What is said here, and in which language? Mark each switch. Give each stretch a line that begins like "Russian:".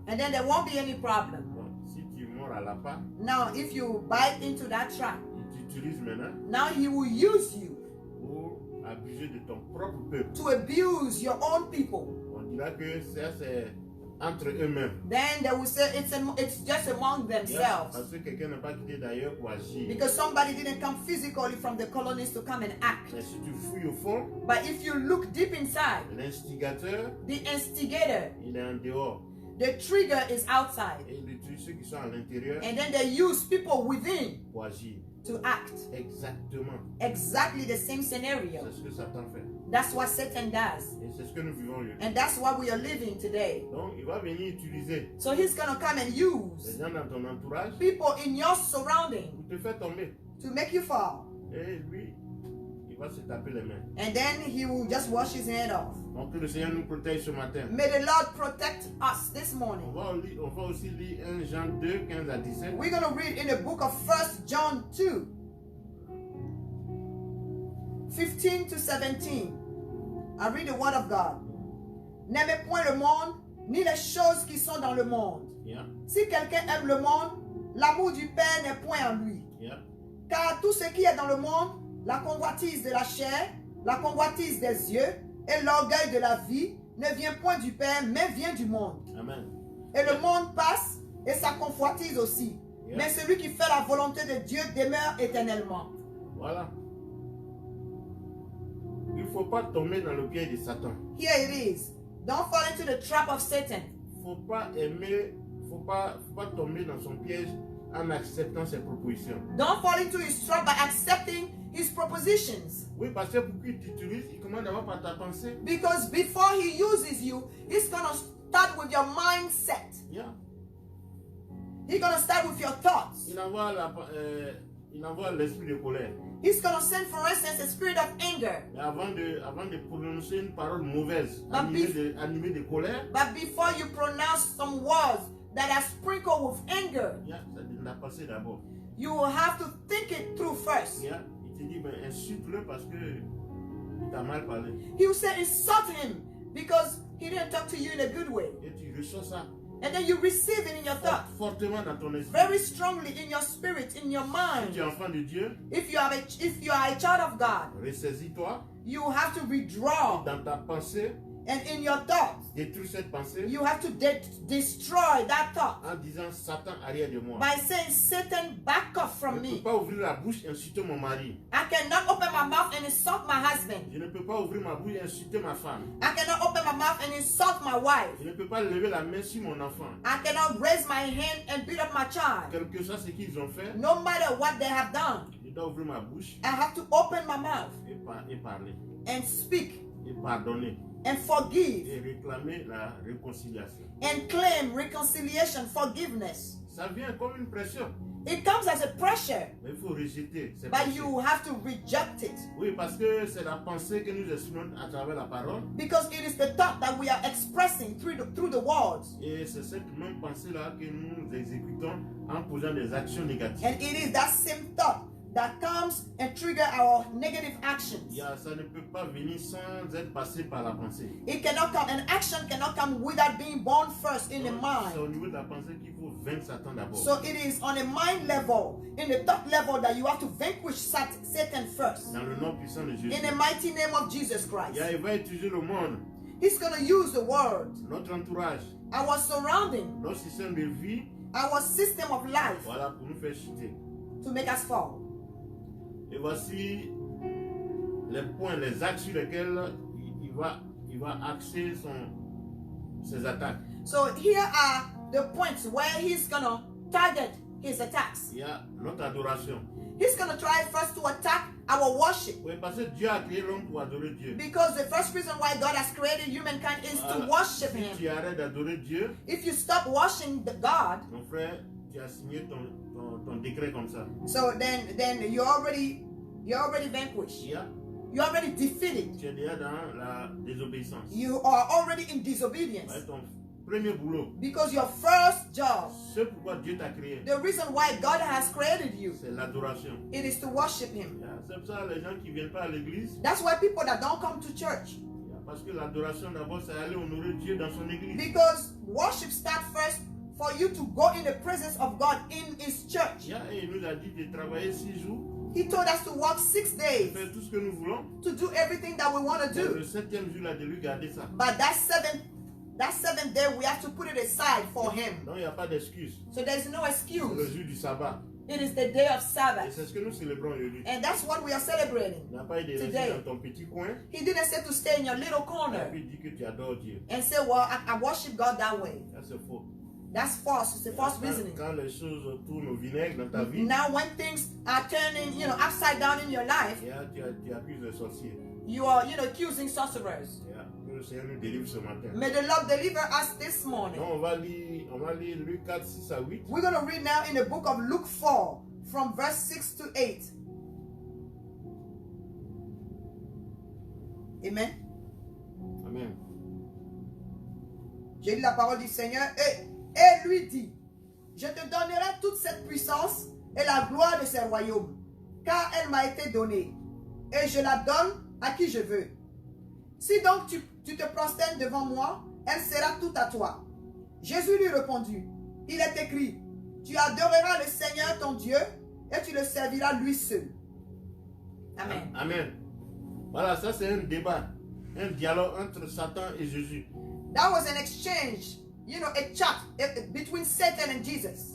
English: and then there won't be any problem.
French: Bon, si tu mords à la part,
English: Now, if you bite into that trap,
French: il t'utilise maintenant
English: now he will use you
French: pour abuser de ton propre peuple.
English: to abuse your own people.
French: On dira que ça, c'est entre eux-mêmes.
English: Then they will say it's just among themselves.
French: Parce que quelqu'un n'a pas quitté d'ailleurs pour agir.
English: Because somebody didn't come physically from the colonies to come and act.
French: Mais si tu fouilles au fond,
English: But if you look deep inside,
French: l'instigateur,
English: the instigator,
French: il est en dehors.
English: the trigger is outside.
French: Et il utilise ceux qui sont à l'intérieur
English: And then they use people within
French: pour agir.
English: to act.
French: Exactement.
English: Exactly the same scenario.
French: C'est ce que Satan fait.
English: That's what Satan does.
French: Et c'est ce que nous vivons lui.
English: And that's what we are living today.
French: Donc, il va venir utiliser
English: So he's going to come and
French: les
English: use
French: gens dans ton entourage
English: people in your surrounding
French: pour te faire tomber.
English: to make you fall.
French: Et lui, il va se taper les mains.
English: And then he will just wash his hand off.
French: Donc, que le Seigneur nous protège ce matin.
English: May the Lord protect us this morning.
French: On va aussi lire 1 Jean 2, 15 à 17.
English: We're going to read in the book of 1 John 2, 15 to 17. I read the word of God.
French: N'aimez point le monde, ni les choses qui sont dans le monde. Yeah. Si quelqu'un aime le monde, l'amour du Père n'est point en lui. Yeah. Car tout ce qui est dans le monde, la convoitise de la chair, la convoitise des yeux et l'orgueil de la vie, ne vient point du Père, mais vient du monde. Amen. Et le monde passe et sa convoitise aussi. Yeah. Mais celui qui fait la volonté de Dieu demeure éternellement. Voilà. Il ne faut pas tomber dans le piège de Satan.
English: Here it is. Don't fall into the trap of Satan.
French: Il ne faut pas aimer, faut pas tomber dans son piège en acceptant ses propositions.
English: Don't fall into his trap by accepting his propositions.
French: Oui, parce que pour qu'il t'utilise, il commence d'abord par ta pensée.
English: Because before he uses you, he's going to start with your mindset. Yeah. He's going to start with your thoughts.
French: Il envoie l'esprit de colère.
English: He's going to send, for instance, a spirit of anger.
French: Mais avant de prononcer une parole mauvaise,
English: But
French: animée de colère,
English: But before you pronounce some words that are sprinkled with anger,
French: yeah, ça de la pensée d'abord.
English: you will have to think it through first. Yeah.
French: Il te dit, ben, insulte-le parce que il t'a mal parlé.
English: He will say, insult him because he didn't talk to you in a good way.
French: Et tu reçois ça
English: And then you receive it in your thought,
French: fortement dans ton esprit.
English: very strongly in your spirit, in your
French: Si
English: mind.
French: tu es enfant de Dieu,
English: If you are a child of God,
French: ressaisis-toi
English: you have to withdraw.
French: dans ta pensée,
English: And in your thoughts,
French: détruis cette pensée
English: you have to destroy that thought
French: en disant Satan arrière de moi.
English: by saying, Satan, back off
French: Je
English: from
French: ne peux
English: me.
French: pas ouvrir la bouche et insulter mon mari.
English: I cannot open my mouth and insult my husband.
French: Je ne peux pas ouvrir ma bouche et insulter ma femme.
English: I cannot open my mouth and insult my wife.
French: Je ne peux pas lever la main sur mon enfant.
English: I cannot raise my hand and beat up my child.
French: Quel que soit ce qu'ils ont fait,
English: No matter what they have done,
French: je dois ouvrir ma bouche
English: I have to open my mouth
French: et parler.
English: and speak
French: Et pardonner.
English: and forgive
French: Et réclamer la réconciliation.
English: and claim reconciliation, forgiveness.
French: Ça vient comme une pression.
English: It comes as a pressure,
French: Mais il faut rejeter ces
English: but
French: pensées.
English: you have to reject it
French: Oui, parce que c'est la pensée que nous exprimons à travers la parole.
English: because it is the thought that we are expressing through the words.
French: Et c'est cette même pensée-là que nous exécutons en posant des actions négatives.
English: And it is that same thought that comes and trigger our negative actions.
French: Ça ne peut pas venir sans être passé par la pensée.
English: It cannot come, an action cannot come without being born first in the
French: C'est au
English: mind.
French: niveau de la pensée qu'il faut vaincre Satan d'abord.
English: So it is on a mind level, in the thought level, that you have to vanquish Satan first.
French: Dans le nom puissant de Jésus.
English: In the mighty name of Jesus Christ.
French: Il va utiliser le monde,
English: He's going to use the word,
French: notre entourage,
English: our surrounding,
French: notre système de vie,
English: our system of life,
French: voilà, pour nous faire chuter.
English: to make us fall.
French: Et voici les points, les axes sur lesquels il va axer ses attaques.
English: So here are the points where he's going to target his attacks.
French: Il y a notre adoration.
English: He's going to try first to attack our worship.
French: Oui, parce que Dieu a créé l'homme pour adorer Dieu.
English: Because the first reason why God has created humankind is to worship
French: Si
English: him.
French: tu arrêtes d'adorer Dieu,
English: If you stop worshiping the God,
French: mon frère, tu as signé ton décret comme ça.
English: so then you're already vanquished. Yeah. You're already defeated.
French: Tu es déjà dans la désobéissance.
English: You are already in disobedience.
French: Ouais, ton premier boulot,
English: Because your first job,
French: ce pourquoi Dieu t'a créé,
English: the reason why God has created you,
French: c'est l'adoration.
English: it is to worship him. Yeah.
French: C'est pour ça les gens qui ne viennent pas à l'église,
English: That's why people that don't come to church,
French: yeah, parce que l'adoration d'abord c'est aller honorer Dieu dans son église.
English: because worship starts first for you to go in the presence of God in his church.
French: Yeah, et il nous a dit de travailler 6 jours,
English: He told us to work 6
French: de
English: days,
French: faire tout ce que nous voulons.
English: to do everything that we want to
French: Et
English: do.
French: le 7e jour là, de lui garder ça.
English: But that seventh day, we have to put it aside for him.
French: Donc il n'y a pas d'excuse.
English: So there's no
French: C'est le
English: excuse.
French: jour du sabbat.
English: It is the day of
French: Et
English: Sabbath.
French: c'est ce que nous célébrons aujourd'hui.
English: And that's what we are celebrating.
French: Il n'a pas été
English: Today.
French: resté dans ton petit coin
English: He didn't say to stay in your little
French: et
English: corner
French: puis dire que tu adores Dieu.
English: and say, well, I worship God that way.
French: Ça c'est faux.
English: That's false. It's a false reasoning.
French: Quand les choses tournent au vinaigre dans ta vie,
English: Now, when things are turning, upside down in your life,
French: tu accuses les sorciers.
English: you are, accusing sorcerers.
French: Que le Seigneur nous délivre ce matin.
English: May the Lord deliver us this morning.
French: Donc on va lire Luc 4, 6 à 8.
English: We're going to read now in the book of Luke 4, from verse 6 to 8. Amen. Amen.
French: J'ai lu la parole du Seigneur et lui dit, je te donnerai toute cette puissance et la gloire de ces royaumes, car elle m'a été donnée, et je la donne à qui je veux. Si donc tu te prosternes devant moi, elle sera toute à toi. Jésus lui répondit, il est écrit, tu adoreras le Seigneur ton Dieu, et tu le serviras lui seul. Amen. Amen. Voilà, ça c'est un débat, un dialogue entre Satan et Jésus.
English: That was an exchange a chat between Satan and Jesus.